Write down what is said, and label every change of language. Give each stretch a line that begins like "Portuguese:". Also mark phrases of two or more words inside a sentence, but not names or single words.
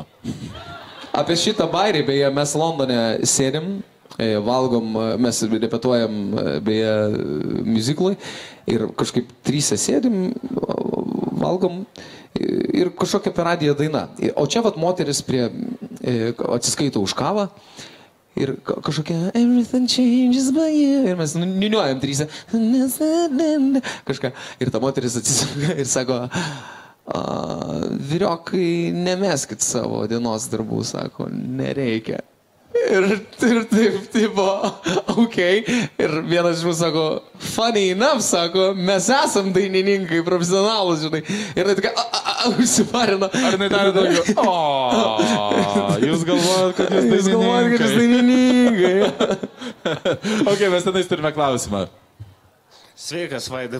Lithuanian: Apie šitą bairį, beje, mes Londone sėdim, valgom, mes repetuojam, beje, muziklui ir kažkaip 3 sėdim, valgom ir kažkokia per radiją daina. O čia vat moteris atsiskaito už kavą. Ir kažkokia
English: everything changes by you.
Lithuanian: Ir mes niuniuojam 3. Kažką. Ir ta moteris atsisuka ir sako, vyriokai, nemeskit savo dienos darbų, sako, nereikia. Ir taip, tipo, okei. Ir vienas iš mūsų sako,
English: funny enough,
Lithuanian: sako, mes esam dainininkai, profesionalus, žinai. Ir tai tokia, užsiparino. Ar nedarė daugiau? Jūs galvojat, kad jūs dainininkai. Ok, mes tenais turime klausimą. Sveikas, Vaidai.